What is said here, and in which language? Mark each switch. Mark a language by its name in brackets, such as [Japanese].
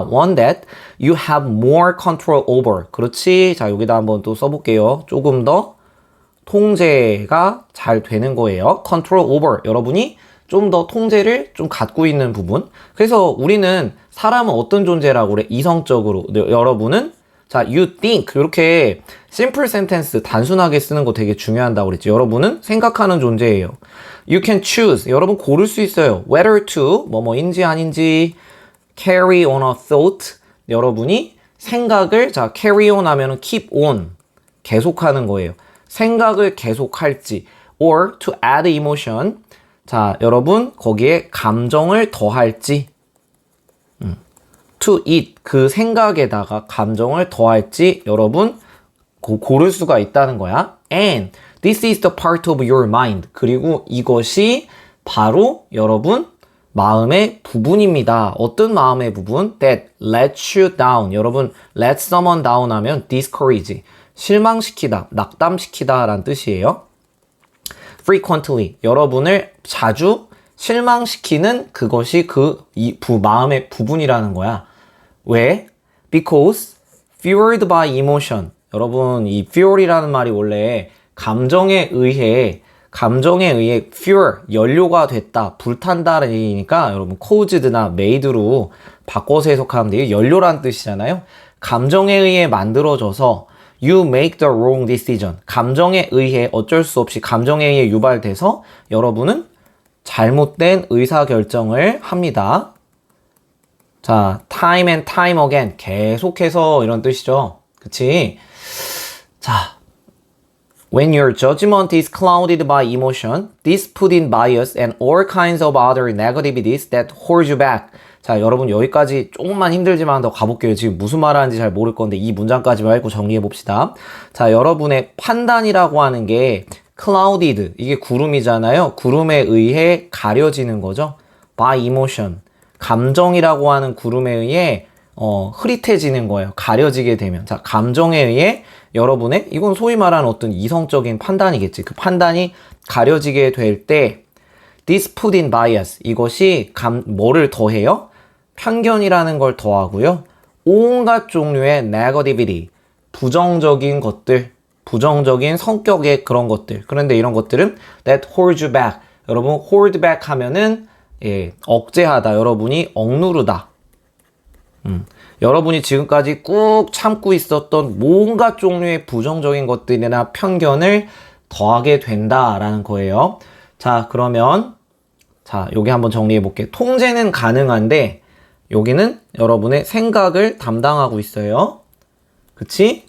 [English] One that you have more control over. [Korean] 그렇지. 자, 여기다 한번 또 써볼게요. 조금 더 통제가 잘 되는 거예요. [English] Control over. [Korean] 여러분이 좀 더 통제를 좀 갖고 있는 부분. 그래서 우리는 사람은 어떤 존재라고 그래? 이성적으로. 여러분은 자, [English] you think. [Korean] 이렇게 [English] simple sentence [Korean] 단순하게 쓰는 거 되게 중요하다고 그랬지. 여러분은 생각하는 존재예요. [English] You can choose. [Korean] 여러분 고를 수 있어요. [English] Whether to [Korean] 뭐뭐인지 아닌지 [English] carry on a thought. [Korean] 여러분이 생각을 자 [English] carry on [Korean] 하면은 [English] keep on [Korean] 계속하는 거예요. 생각을 계속할지 [English] or to add emotion. [Korean] 자, 여러분 거기에 감정을 더할지 [English] to it [Korean] 그 생각에다가 감정을 더할지 여러분 고를 수가 있다는 거야. [English] And this is the part of your mind. [Korean] 그리고 이것이 바로 여러분 마음의 부분입니다. 어떤 마음의 부분? [English] That lets you down. 여러분 let someone down 하면 discourage. [Korean] 실망시키다, 낙담시키다 라는 뜻이에요. Frequently. 여러분을 자주 실망시키는 그것이 마음의 부분이라는 거야. 왜? [English] Because fueled by emotion. [Korean] 여러분, 이 fuel이라는 말이 원래 감정에 의해 fuel, 연료가 됐다, 불탄다라는 얘기니까 여러분 caused나 made로 바꿔서 해석하면 돼요. 연료란 뜻이잖아요. 감정에 의해 만들어져서 [English] you make the wrong decision. [Korean] 감정에 의해 어쩔 수 없이 감정에 의해 유발돼서 여러분은 잘못된 의사결정을 합니다. 자, [English] time and time again. [Korean] 계속해서 이런 뜻이죠. 그치? [English] 자, when your judgment is clouded by emotion, this put in bias and all kinds of other negativities that hold you back. [Korean] 자, 여러분 여기까지 조금만 힘들지만 더 가볼게요. 지금 무슨 말 하는지 잘 모를 건데 이 문장까지만 읽고 정리해 봅시다. 자, 여러분의 판단이라고 하는 게 clouded, 이게 구름이잖아요. 구름에 의해 가려지는 거죠. by emotion. 감정이라고 하는 구름에 의해 흐릿해지는 거예요. 가려지게 되면. 자, 감정에 의해 여러분의, 이건 소위 말하는 어떤 이성적인 판단이겠지. 그 판단이 가려지게 될 때, [English] this put in bias. [Korean] 이것이 뭐를 더해요? 편견이라는 걸 더하고요. 온갖 종류의 negativity. 부정적인 것들, 부정적인 성격의 그런 것들. 그런데 이런 것들은 [English] that hold you back. [Korean] 여러분, hold back 하면은, 억제하다. 여러분이 억누르다. 여러분이 지금까지 꾹 참고 있었던 뭔가 종류의 부정적인 것들이나 편견을 더하게 된다라는 거예요. 자, 그러면 여기 한번 정리해 볼게요. 통제는 가능한데 여기는 여러분의 생각을 담당하고 있어요. 그치?